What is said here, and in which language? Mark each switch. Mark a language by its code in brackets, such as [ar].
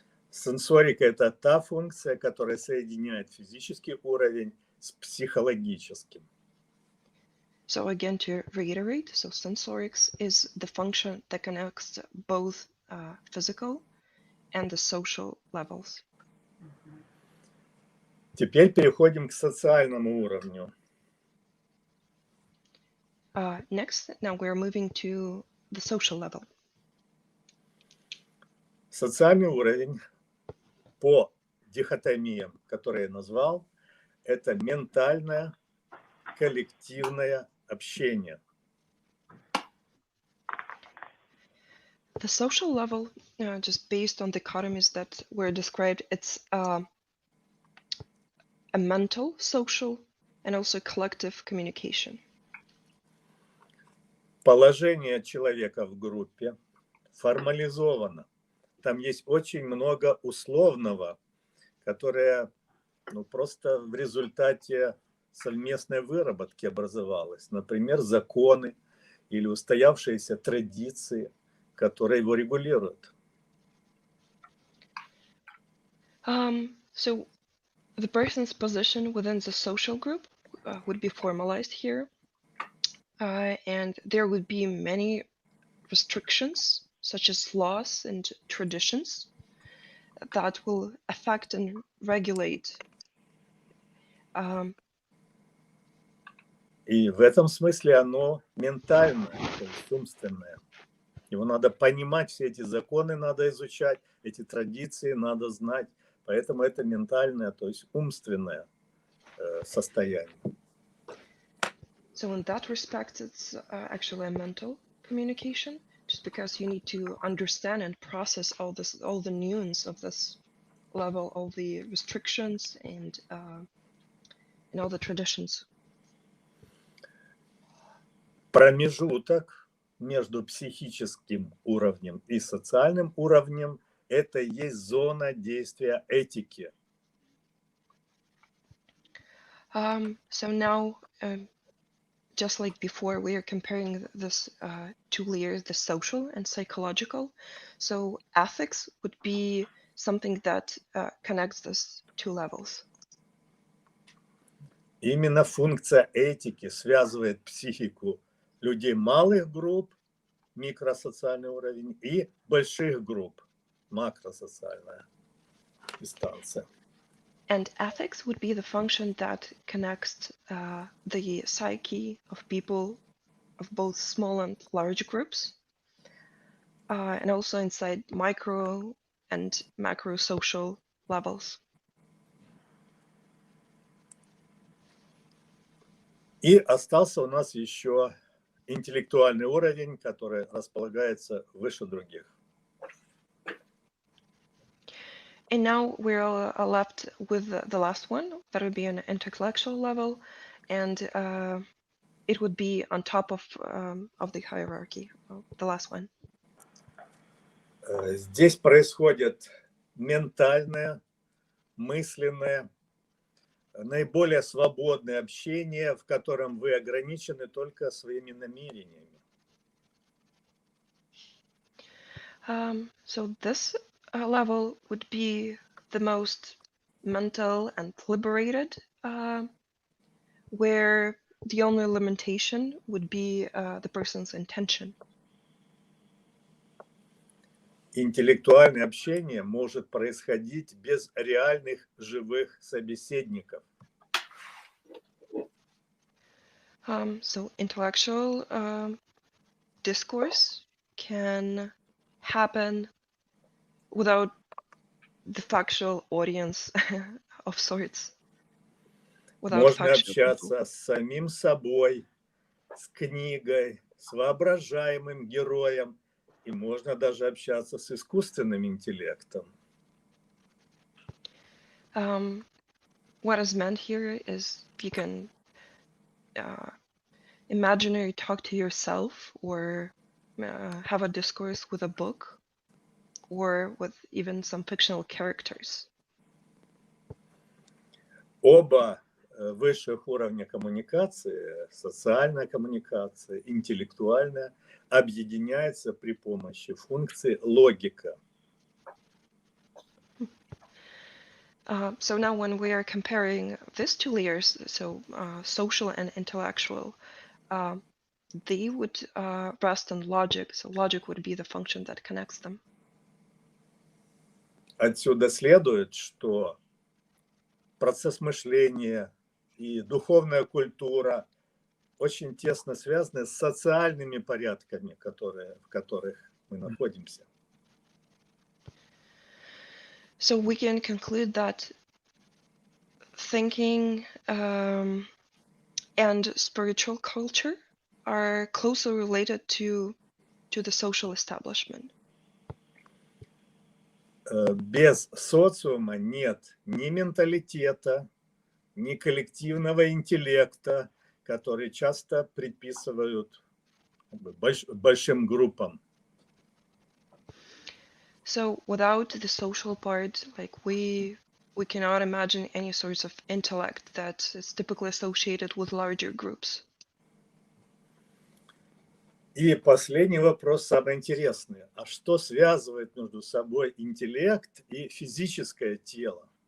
[ru] Сенсорика – это та функция, которая соединяет физический уровень с психологическим. [en] So again, to reiterate, so sensorics is the function that connects both physical and the social levels. [ru] Теперь переходим к социальному уровню. [en] Next, now we're moving to the social level. [ru] Социальный уровень по дихотомиям, которые я назвал, это ментальное, коллективное общение. [en] The social level, just based on dichotomies that were described, it's a mental, social, and also collective communication. [ru] Положение человека в группе формализовано. Там есть очень много условного, которое просто в результате совместной выработки образовалось. Например, законы или устоявшиеся традиции, которые его регулируют. [en] So the person's position within the social group would be formalized here. And there would be many restrictions, such as laws and traditions, that will affect and regulate. [ru] И в этом смысле оно ментальное, то есть умственное. Его надо понимать, все эти законы надо изучать, эти традиции надо знать. Поэтому это ментальное, то есть умственное состояние. [en] So in that respect, it's actually a mental communication, just because you need to understand and process all the nuance of this level, all the restrictions and all the traditions. [ru] Промежуток между психическим уровнем и социальным уровнем – это и есть зона действия этики. [en] So now, just like before, we are comparing this two layers, the social and psychological. So ethics would be something that connects those two levels. [ru] Именно функция этики связывает психику людей малых групп, микросоциальный уровень, и больших групп, макросоциальная дистанция. [en] And ethics would be the function that connects the psyche of people of both small and large groups, and also inside micro and macro social levels. [ru] И остался у нас еще интеллектуальный уровень, который располагается выше других. [en] And now we're left with the last one. That would be an intellectual level, and it would be on top of the hierarchy, the last one. [ru] Здесь происходит ментальное, мысленное, наиболее свободное общение, в котором вы ограничены только своими намерениями. [en] So this level would be the most mental and liberated, where the only limitation would be the person's intention. [ru] Интеллектуальное общение может происходить без реальных живых собеседников. [en] So intellectual discourse can happen without the factual audience of sorts. [ru] Можно общаться с самим собой, с книгой, с воображаемым героем, и можно даже общаться с искусственным интеллектом. [en] What is meant here is you can imaginary talk to yourself, or have a discourse with a book, or with even some fictional characters. [ru] Оба высших уровня коммуникации, социальная коммуникация, интеллектуальная, объединяются при помощи функции логика. [en] So now when we are comparing these two layers, so social and intellectual, they would rest on logic. So logic would be the function that connects them. [ru] Отсюда следует, что процесс мышления и духовная культура очень тесно связаны с социальными порядками, в которых мы находимся. [en] So we can conclude that thinking and spiritual culture are closely related to the social establishment. [ru] Без социума нет ни менталитета, ни коллективного интеллекта, который часто приписывают большим группам. [en] So without the social part, like we cannot imagine any sorts of intellect that is typically associated with larger groups. [ru] И последний вопрос, самый интересный. А что связывает между собой интеллект и физическое тело?